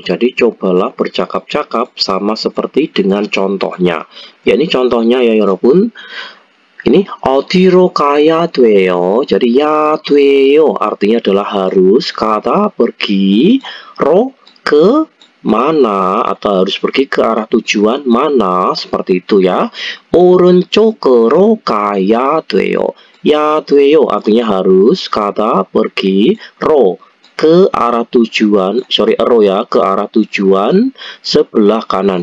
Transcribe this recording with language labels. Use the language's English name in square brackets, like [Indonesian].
[Indonesian] Jadi cobalah bercakap-cakap sama seperti dengan contohnya. Ya, ini contohnya ya 여러분. Ini [Korean] 어디로 가야 돼요. [Indonesian] Jadi ya 돼요 artinya adalah harus, kata pergi, ro ke mana atau harus pergi ke arah tujuan mana, seperti itu ya. [Korean] 오른쪽으로 가야 돼요. [Indonesian] Ya 돼요 artinya harus, kata pergi, ro ke arah tujuan, ro ya, ke arah tujuan sebelah kanan.